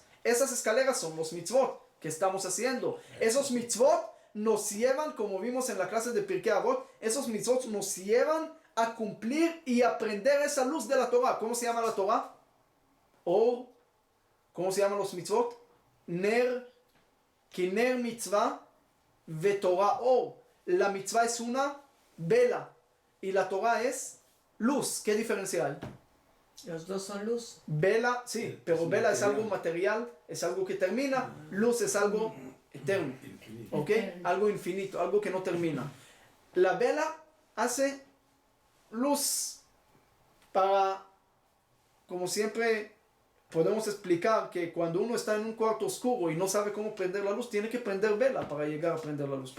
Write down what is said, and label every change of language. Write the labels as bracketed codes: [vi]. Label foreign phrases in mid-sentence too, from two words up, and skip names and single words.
[es] Esas escaleras son los mitzvot que estamos haciendo. Esos mitzvot nos llevan, como vimos en la clase de Pirkei Avot, esos mitzvot nos llevan a cumplir y aprender esa luz de la Torah. ¿Cómo se llama la Torah? O ¿cómo se llaman los mitzvot? [he] נר כי נר מצוה ותורה אור. [es] La mitzvah es una vela y la Torah es luz. ¿Qué diferencia hay? Los dos son luz. Vela, sí, pero Es vela es material. algo material, es algo que termina. Luz es algo eterno, ¿ok? Algo infinito, algo que no termina. La vela hace luz para, como siempre podemos explicar que cuando uno está en un cuarto oscuro y no sabe cómo prender la luz, tiene que prender vela para llegar a prender la luz.